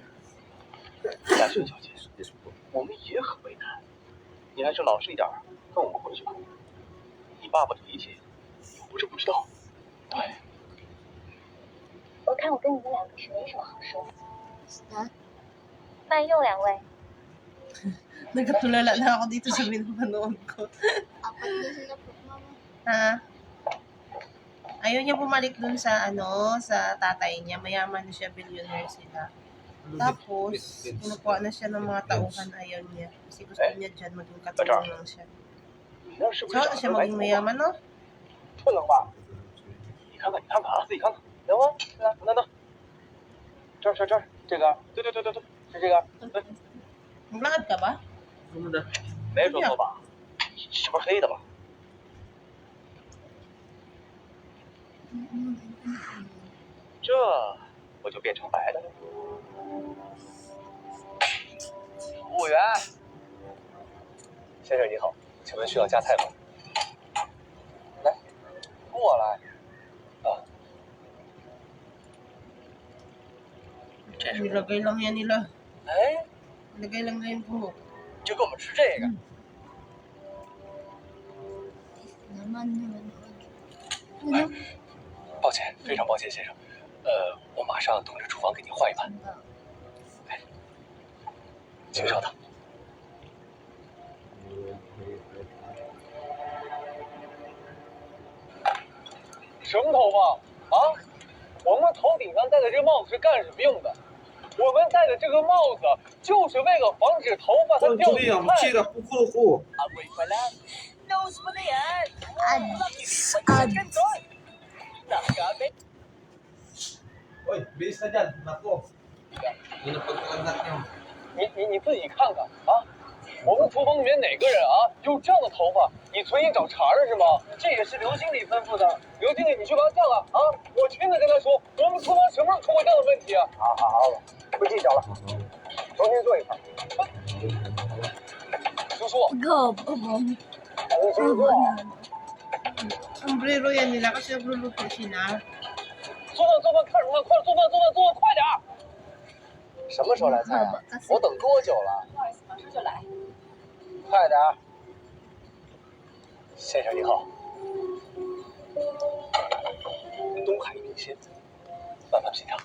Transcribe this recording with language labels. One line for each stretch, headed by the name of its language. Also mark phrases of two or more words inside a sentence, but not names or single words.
Chinese: 嘉轩小姐，我们也很为难，你还是老实一点，跟我们回去吧。你爸爸的脾气，又不是不知道。对，我看我跟你们两个是没什么好说的。慢用两位。
Filipino: Nagkatulala na ako dito sa pinapanood ko. Apat na sila po, mama. Ha? Ayaw niya bumalik dun sa sa tatay niya. Mayaman siya, billionaire sila. Tapos, kinukuha na siya ng mga tauhan. Ayaw niya. Kasi gusto niya dyan maging katulong lang siya.
Chinese: 你那是不是
Filipino: So,
Chinese: 长
Filipino: siya
Chinese: 得来
Filipino: maging
Chinese: 头发？
Filipino: mayaman, no?
Chinese: 不能吧？你看看啊，自己看看，能吗？等，这儿，这个，对，是这个，对，
Filipino: Maglakad ka ba?
Chinese: 没说错吧？这不是黑的吧？这不就变成白的了？服务员，先生你好，请问需要加菜吗？来，过来。啊，这是，
Filipino: Nilagay lang yan nila.
Chinese: 哎，
Filipino: Nilagay lang na yung buhok.
Chinese: 就给我们吃这个。
Filipino: Naman.
Chinese: 抱歉，非常抱歉，先生。我马上通知厨房给您换一盘。请稍等。什么头发啊？我们头顶上戴的这个帽子是干什么用的？我们戴的这个帽子就是为了防止头发它掉进菜里。呼。阿贵快来，弄死我的眼！
Filipino: 喂 ，bilis na dyan. Nako. Yun ang pagkakandak niyo.
Chinese: 你自己看看啊！我们厨房里面哪个人啊有这样的头发？你存心找茬儿是吗？这也是刘经理吩咐的。刘经理，你去把他叫来啊！我亲自跟他说，我们厨房什么时候出过这样的问题啊？好，不计较了，重新做一盘。叔叔，
English: Go, mom.
Chinese: 重新做。
Filipino: Sombrero yan nila kasi nagluluto sila.
Chinese: 做饭，看什么？快做饭，快点儿！什么时候来菜啊？我等多久了？不好意思，马上就来。快点儿！先生您好，东海一品鲜，慢慢品尝。